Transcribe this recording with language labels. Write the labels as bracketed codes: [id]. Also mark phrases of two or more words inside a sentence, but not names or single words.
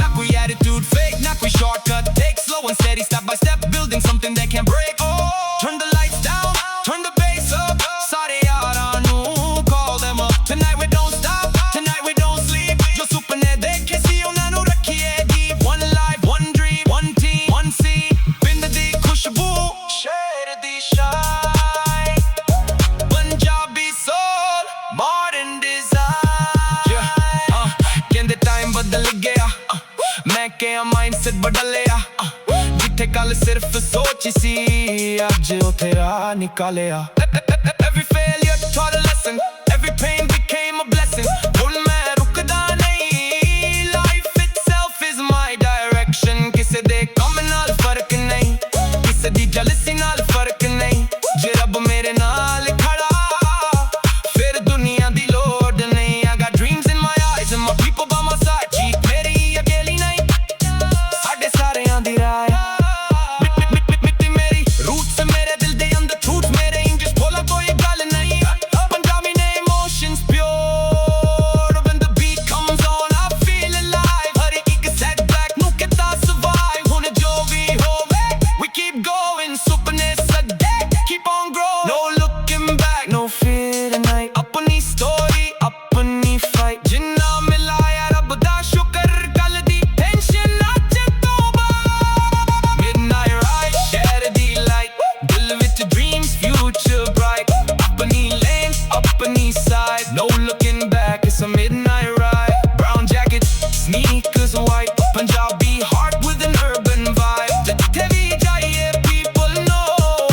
[pa] ਨਾ ਕੋਈ [en] attitude fake, [pa] ਨਾ ਕੋਈ [en] shortcut, take slow and steady, step by step, building something that can break. Oh, turn the lights down, turn the bass up. [pa] ਸਾਰੇ ਯਾਰਾਂ ਨੂੰ [en] call them up. Tonight we don't stop, tonight we don't sleep. [pa] ਜੋ ਸੁਪਨੇ ਦੇਖੇ ਸੀ ਉਹਨਾਂ ਨੂੰ ਰੱਖੀਏ deep. [en] One life, one dream, one team, one scene. [pa] ਪਿੰਡ ਦੀ ਖੁਸ਼ਬੂ, ਸ਼ਹਿਰ ਦੀ shine. [en] Punjabi soul, modern design. [pa] ਕਹਿੰਦੇ time ਬਦਲ ਗਿਆ, ਮੈਂ ਕਿਹਾ mindset ਬਦਲਿਆ. ਜਿੱਥੇ ਕੱਲ ਸਿਰਫ ਸੋਚ ਸੀ, ਅੱਜ ਉੱਥੇ ਰਾਹ ਨਿਕਾਲਿਆ. [en] Every failure taught a lesson, every pain became a blessing. [pa] ਹੁਣ ਮੈਂ ਰੁਕਦਾ ਨਹੀਂ, [en] life itself is my direction. [pa] ਕਿਸੇ ਦੇ ਕੰਮ ਨਾਲ ਫਰਕ ਨਹੀਂ, ਕਿਸੇ ਦੀ jealousy ਨਾਲ ਫਰਕ ਨਹੀਂ. ਜੇ ਰੱਬ ਮੇਰੇ ਨਾਲ ਖੜਾ, ਫਿਰ ਦੁਨੀਆ ਦੀ ਲੋੜ ਨਹੀਂ. [en] I got dreams in my eyes and my people by my side. [pa] ਜੀਤ ਮੇਰੀ ਅਕੇਲੀ ਨਹੀਂ, ਸਾਡੇ ਸਾਰਿਆਂ ਦੀ ਰਾਏ. ਮਿੱਟੀ ਮੇਰੀ roots ਮੇਰੇ ਦਿਲ ਦੇ ਅੰਦਰ truth ਮੇਰੇ English ਬੋਲਾ ਕੋਈ ਗੱਲ ਨਹੀਂ. [en] Punjabi ਨੇ emotions pure, when the beat comes on I feel alive. [pa] ਹਰ ਇੱਕ setback ਨੂੰ ਕਿੱਦਾਂ survive. ਹੁਣ ਜੋ ਵੀ ਹੋਵੇ [en] we keep going. [pa] ਸੁਪਨੇ ਸੱਦੇ [en] keep on growing, no looking back, no fear tonight. [pa] ਆਪਣੀ story, ਆਪਣੀ fight. ਜਿੰਨਾ ਮਿਲਾਇਆ ਰੱਬ ਦਾ ਸ਼ੁਕਰ, ਕੱਲ ਦੀ tension ਅੱਜ ਤੋਂ ਬਾਅਦ. [en] Midnight ride, share the light, [pa] ਦਿਲ ਵਿੱਚ [en] dreams, future bright. ਆਪਣੀ lane, ਆਪਣੀ side, no looking back, it's a midnight ride. Brown jacket, sneakers white, Punjabi heart with an urban vibe. [pa] ਜਿੱਥੇ ਵੀ ਜਾਈਏ [en] people know,